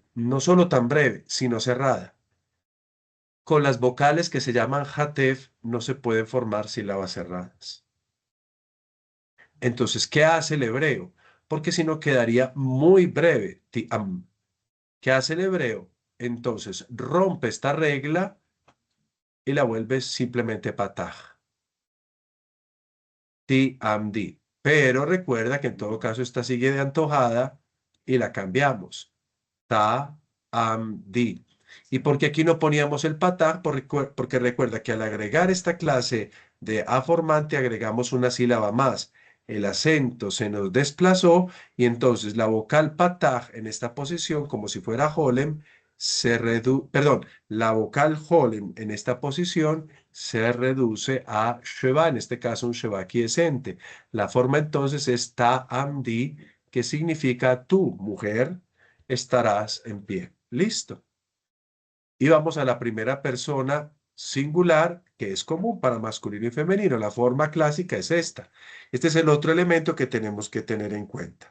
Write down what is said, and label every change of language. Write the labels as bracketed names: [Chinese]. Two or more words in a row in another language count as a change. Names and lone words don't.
[Spanish] No solo tan breve, sino cerrada. Con las vocales que se llaman hatef no se pueden formar sílabas cerradas. Entonces, ¿qué hace el hebreo? Porque si no quedaría muy breve. Ti'am. ¿Qué hace el hebreo? Entonces rompe esta regla y la vuelve simplemente pataj. Ti-am-di. Pero recuerda que en todo caso esta sigue de antojada y la cambiamos. Ta-am-di. ¿Y por qué aquí no poníamos el patá? Porque recuerda que al agregar esta clase de aformante agregamos una sílaba más. El acento se nos desplazó y entonces la vocal patá en esta posición, como si fuera holem, perdón, la vocal holem en esta posición se reduce a sheva, en este caso un sheva quiescente. La forma entonces es ta-am-di, que significa tú, mujer, estarás en pie. Listo. Y vamos a la primera persona singular, que es común para masculino y femenino. La forma clásica es esta. Este es el otro elemento que tenemos que tener en cuenta.